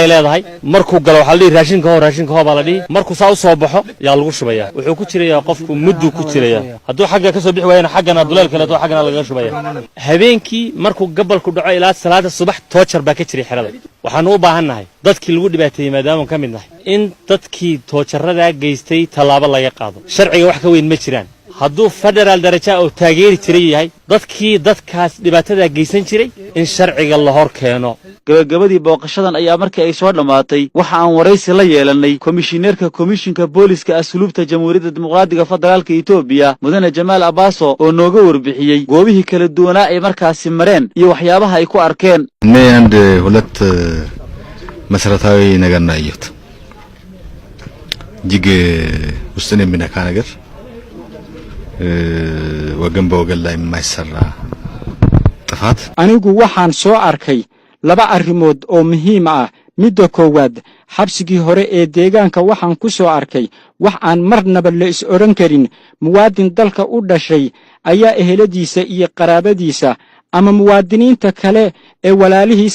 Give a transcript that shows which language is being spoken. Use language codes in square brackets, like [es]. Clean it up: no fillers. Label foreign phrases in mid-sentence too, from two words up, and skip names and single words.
[so] leedahay markuu galo waxa la dhigi raashinka hoo baa la dhigi markuu saa u soo baxo yaa lagu shubaya wuxuu ku jirayaa qofku muddu ku jiraya hadduu xagga ka soo bixi waayna xaggana duleel kale oo xaggana laga shubaya habeenkii markuu gabalku dhaco ilaa salaada subax toojar baa ka jiray xerada waxaan u baahannahay dadkii lagu dhibaateeyay maadaama ka mid nahay in dadkii toojarada geystay talaabo laga qaado sharciga wax ka weyn ma jiraan hadduu federaal daraja oo taageeri jiray yahay dadkaas dhibaatada geysan jiray in sharciga la hor keeno gabagabadii booqashadan ayaa markii ay soo dhamaatay waxa aan waraysi la yeelanay komishineerka komishinka booliska asluubta jamhuuriyadda dimuqraadiga federaalka Itoobiya mudane Jamaal Abaaso oo nooga warbixiyay goobihii kala duwanaa ay markaasi mareen iyo waxyaabaha ay ku arkeen [am] and ሁለት መሰረታዊ ነገር ነው ያየሁት እጅግ ውስጥን የሚነካ ነገር ወገን በወገን ላይ የማይሰራ ጥፋት [so] anigu waxaan soo arkay laba arrimood oo muhiim ah midda koowaad xabsigii hore ee deegaanka waxaan ku soo arkay wax aan marnaba la is oran karin muwaadin dalka u dhashay ayaa eheladiisa iyo qaraabadiisa ama muwaadiniinta kale ee walaalihiisa